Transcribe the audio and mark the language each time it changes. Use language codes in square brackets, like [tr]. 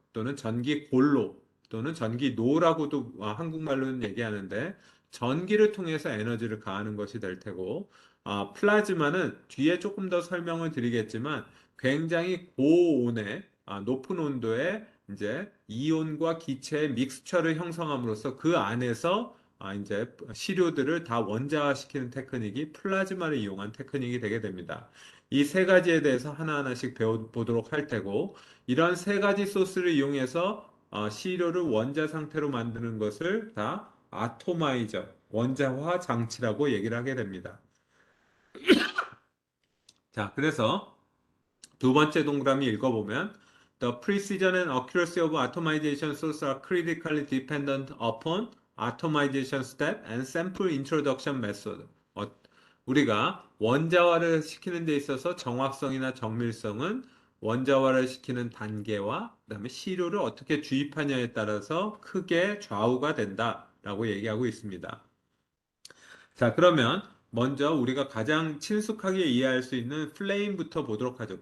[ko] 또는 전기 골로 또는 전기 노라고도 한국말로는 얘기하는데 전기를 통해서 에너지를 가하는 것이 될 테고, 플라즈마는 뒤에 조금 더 설명을 드리겠지만 굉장히 고온의 높은 온도의 이제 이온과 기체의 믹스처를 형성함으로써 그 안에서 이제 시료들을 다 원자화시키는 테크닉이 플라즈마를 이용한 테크닉이 되게 됩니다. 이 세 가지에 대해서 하나하나씩 배워보도록 할 테고, 이런 세 가지 소스를 이용해서 시료를 원자 상태로 만드는 것을 다 아토마이저, 원자화 장치라고 얘기를 하게 됩니다. 자, 그래서 두 번째 동그라미 읽어보면 [en] The precision and accuracy of atomization sources are critically dependent upon atomization step and sample introduction method. [ko] 우리가 원자화를 시키는 데 있어서 정확성이나 정밀성은 원자화를 시키는 단계와 그다음에 시료를 어떻게 주입하냐에 따라서 크게 좌우가 된다라고 얘기하고 있습니다. 자, 그러면 먼저 우리가 가장 친숙하게 이해할 수 있는 플레임부터 보도록 하죠.